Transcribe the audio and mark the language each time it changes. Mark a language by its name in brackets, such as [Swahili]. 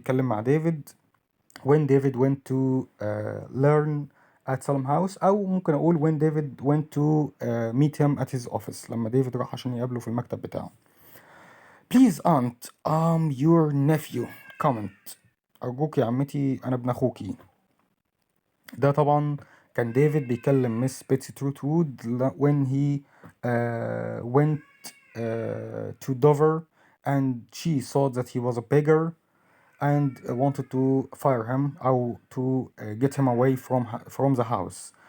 [Arabic] بيتكلم مع ديفيد [English] when David went to learn at Salem House، [Arabic] أو ممكن أقول [English] when David went to meet him at his office، [Arabic] لما ديفيد راح عشان يقابله في المكتب بتاعه. [English] Please aunt I'm your nephew comment. [Arabic] أرجوك يا عمتي أنا ابن أخوكي. ده طبعا كان ديفيد بيكلم مس بيتسي تروتوود [English] when he went to Dover and she thought that he was a beggar and wanted to fire him أو to get him away from the house.